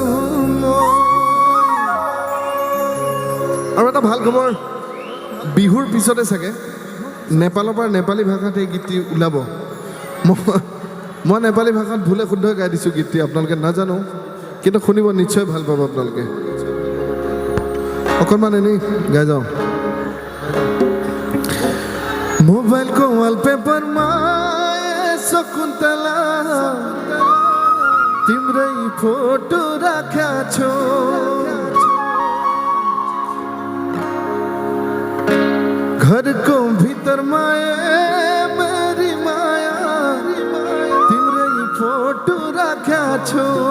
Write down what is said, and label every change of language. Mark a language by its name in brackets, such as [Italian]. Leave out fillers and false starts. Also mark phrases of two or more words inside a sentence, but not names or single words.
[Assamese] আৰু এটা ভাল খবৰ বিহুৰ পিছতে চাগে নেপালৰ পৰা নেপালী ভাষাত এই গীতটি ওলাব মই নেপালী ভাষাত ভুলে শুদ্ধ গাই দিছোঁ গীতটি আপোনালোকে নাজানো কিন্তু শুনিব নিশ্চয় ভাল পাব আপোনালোকে অকণমান এনেই গাই যাওঁ [Nepali] मोबाइल को वॉलपेपर माए शकुन्तला तिम्रै फोटो राख्या छो घर को भीतर माए मेरी माया तिम्रै फोटो राख्या छो